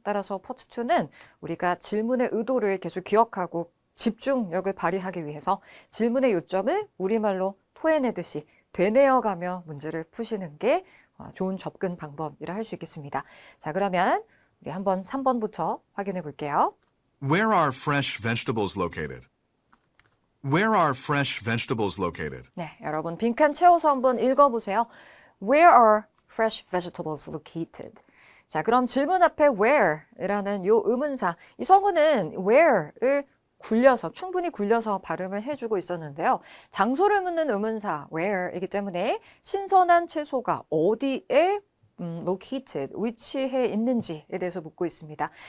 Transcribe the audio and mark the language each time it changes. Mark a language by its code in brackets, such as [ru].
[ko] 따라서 Part 2는 우리가 질문의 의도를 계속 기억하고 집중력을 발휘하기 위해서 질문의 요점을 우리말로 토해내듯이 되뇌어가며 문제를 푸시는 게 좋은 접근 방법이라 할 수 있겠습니다. 자, 그러면 우리 한번 3번부터 확인해 볼게요. [en] Where are fresh vegetables located? Where are fresh vegetables located? [ko] 네, 여러분 빈칸 채워서 한번 읽어보세요. [en] Where are fresh vegetables located? [ko] 자, 그럼 질문 앞에 where이라는 요 의문사, 이 성우는 where를 충분히 굴려서 발음을 해주고 있었는데요. 장소를 묻는 의문사 where이기 때문에 신선한 채소가 어디에 located, 위치해 있는지에 대해서 묻고 있습니다.